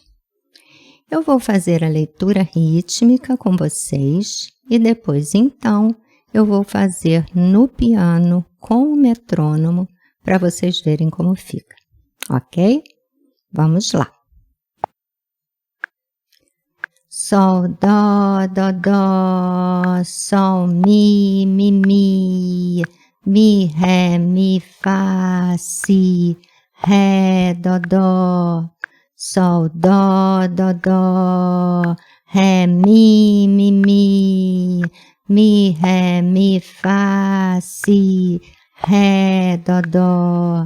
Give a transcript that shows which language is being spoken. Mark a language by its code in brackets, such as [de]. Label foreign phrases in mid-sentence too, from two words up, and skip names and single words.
[pt] Eu vou fazer a leitura rítmica com vocês e depois, então, eu vou fazer no piano com o metrônomo para vocês verem como fica, ok? Vamos lá. Sol, dó, dó, dó, sol, mi, mi, ré, mi, fá, si, ré, dó, dó. Sol, dó, dó, dó, ré, mi, ré, mi, fá, si, ré, dó, dó.